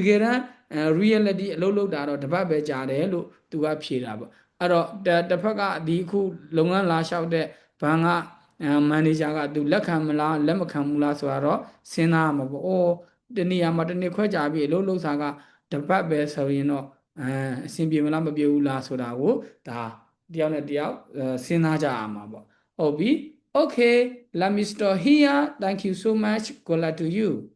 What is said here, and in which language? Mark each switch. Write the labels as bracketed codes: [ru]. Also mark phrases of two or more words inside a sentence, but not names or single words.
[my] ကယ်တမ်းreality အလုပ်လုပ်တာတော့တစ်ပတ်ပဲကြာတယ်လို့သူကဖြေတာပေါ့အဲ့တော့တစ်ဖက်ကဒီအခုလုပ်ငန်းလာလျှောက်တဲ့ဘဏ်ကမန်နေဂျာကသူလက်ခံမလားလက်မခံဘူးလားဆိုတာတော့စဉ်းစားရမှာပေါ့အော်တနေ့မှာတနေ့ခွဲကြာပြီအလုပ်လုပ်စာကတစ်ပတ်ပဲဆိုရင်တော့အဆင်ပြေမလားမပြေဘူးလားဆိုတာကိုဒါတယောက်နဲ့တယောက်စဉ်းစားကြရမှာပေါ့ဟုတ်ပြီ [en] okay let me stop here thank you so much good luck to you